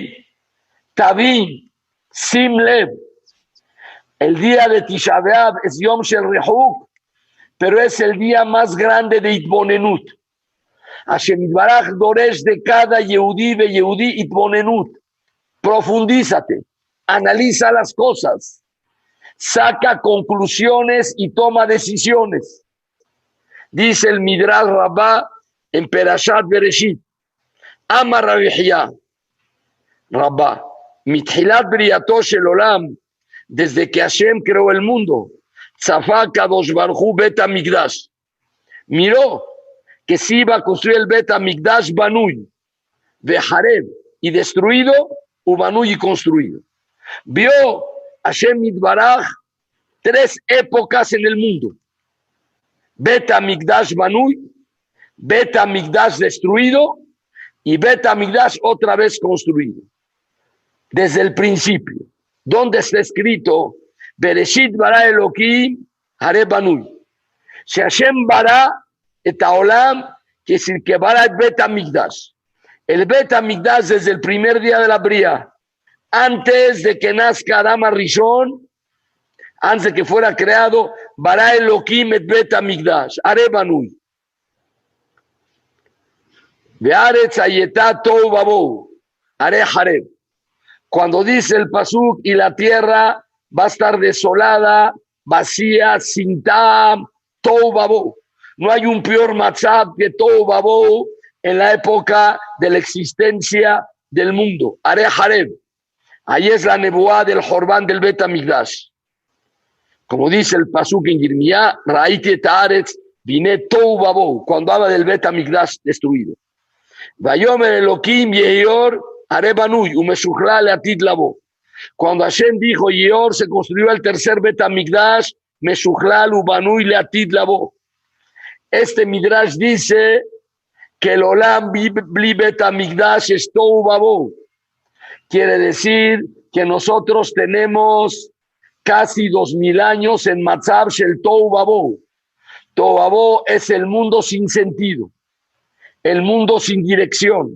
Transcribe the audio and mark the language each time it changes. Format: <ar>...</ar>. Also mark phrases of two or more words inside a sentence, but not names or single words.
<he>יהודי, תבין, שים לב,</he> <es>el día de Tisha B'Av es</es> <he>יום של ריחוק,</he> <es>pero es el día más grande de Itbonenut.</es> <he>השם יתברך דורש</he> <es>de cada</es> <he>יהודי ויהודי התבוננות.</he> <es>Profundízate, analiza las cosas, saca conclusiones y toma decisiones. Dice el</es> <he>Midrash Rabbah en Perashat Bereshit, אמר רבי חייא, רבה, מתחילת בריאתו של עולם,</he> <es>desde que Hashem creó el mundo,</es> <he>צפה הקדוש ברוך הוא בית המקדש,</he> <es>miró que se iba a construir el Bet HaMikdash</es> <he>בנוי, וחרב,</he> <es>y destruido, Ubanui y construido. Vio</es> <he>השם יתברך</he> <es>3 épocas en el mundo. Bet HaMikdash Banui, Bet HaMikdash destruido y Bet HaMikdash otra vez construido. Desde el principio, donde está escrito</es> <he>בראשית ברא אלוהים הרי בנוי.</he> <es>Si Hashem</es> <he>ברא את העולם,</he> <es>que es el que bara el Bet HaMikdash. El Bet HaMikdash desde el primer día de la Bria, antes de que nazca Adam Rishon, antes de que fuera creado,</es> <he>ברא אלוהים את בית המקדש, הרי בנוי. והארץ היתה תהו ובהו, הרי חרב.</he> <es>Cuando dice el pasuk y la tierra va a estar desolada, vacía, sin tam,</es> <he>תהו ובהו.</he> <es>No hay un peor matzab que</es> <he>תהו ובהו</he> <es>en la época de la existencia del mundo.</es> <he>הרי חרב.</he> <es>Ahí es la nebuá del Jorbán del Bet HaMikdash. Como dice el pasuk en Yirmiyá,</es> <he>ראיתי את הארץ והנה תהו ובהו,</he> <es>cuando habla del Bet HaMikdash destruido.</es> <he>ויאמר אלוהים יהי אור הרי בנוי ומשוכלל לעתיד לבוא.</he> <es>Cuando Hashem dijo Yehior, se construyó el tercer Bet HaMikdash,</es> <he>משוכלל ובנוי לעתיד לבוא.</he> <es>Este Midrash dice que el</es> <he>עולם בלי בית המקדש</he> <es>es</es> <he>תהו ובהו.</he> <es>Quiere decir que nosotros tenemos casi 2000 años en</es> <he>מצב של תהו ובהו. תהו ובהו</he> <es>es el mundo sin sentido, el mundo sin dirección.</es>